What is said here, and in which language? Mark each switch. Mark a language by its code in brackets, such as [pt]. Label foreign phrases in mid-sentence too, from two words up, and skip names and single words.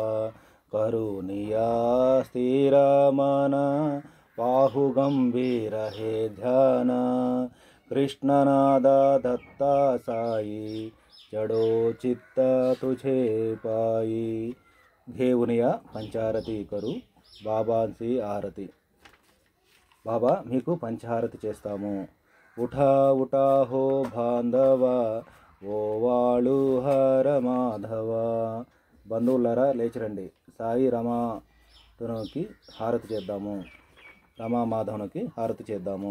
[mr] करुनिया स्थिर मन पाहु गंभीर हे ध्यान। कृष्णनादा दत्ता साई चढो चित्त तुझे पायी। घेऊनिया पंचारती करू बाबाकी आरती। [te] బాబా మీకు పంచహారతి చేస్తాము। [mr] उठा उठा हो बांधवा ओवाळू हर माधव। [te] బంధువులారా లేచిరండి, సాయి రమాధవునికి హారతి చేద్దాము, రమా మాధవునికి హారతి చేద్దాము।